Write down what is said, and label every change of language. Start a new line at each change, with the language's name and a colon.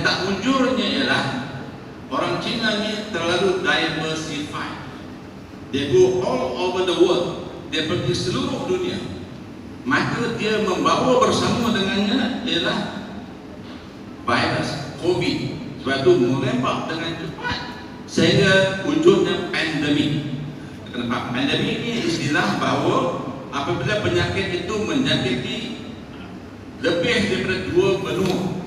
Malay: tak mujurnya ialah orang Cina ni terlalu diversified.
English: They go all over the world.
Malay: Dia pergi seluruh dunia. Maka dia membawa bersama dengannya ialah virus COVID. Sebab itu melempak dengan cepat sehingga wujudnya pandemik. Kenapa? Pandemik ini istilah bahawa apabila penyakit itu menjangkiti lebih daripada dua benua.